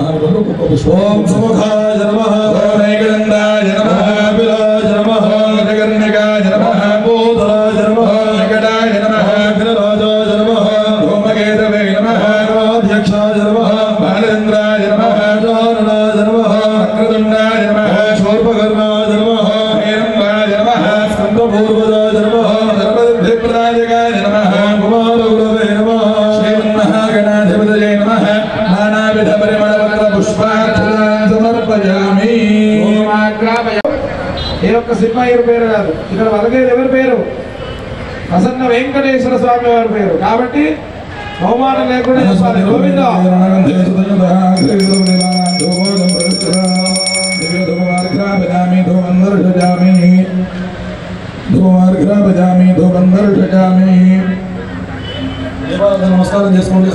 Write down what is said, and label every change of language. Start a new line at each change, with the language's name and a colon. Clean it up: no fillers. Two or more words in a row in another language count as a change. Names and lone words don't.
Sanskrit: ओम सुमुखाय नमः, नैकदन्ताय नमः, विलाय नमः, जगन्निकाय नमः, बोधराय नमः, निकटाय नमः, विनराजाय नमः, धूमकेतवे नमः, अध्यक्षाय नमः, बालेन्द्राय नमः, जाननाय नमः, अग्रदण्डाय नमः, शूर्पकर्णाय नमः, हेरम्बाय नमः, स्कन्दपूर्वजाय नमः, सर्वसिद्धिप्रदायकाय नमः, कुमारगुरवे नमः, श्रीमन्महागणाधिपतये नमः। नानाविध परिमलपत्र पुष्पाक्षरान् समर्पयामि।
Telugu: ఏ ఒక్క సినిమా ఎవరి పేరు కాదు, ఇక్కడ వరగేది ఎవరి పేరు? ప్రసన్న వెంకటేశ్వర స్వామి వారి పేరు. కాబట్టి బహుమానం లేకుండా చెప్పాలి. గోవింద నమస్కారం చేసుకోండి.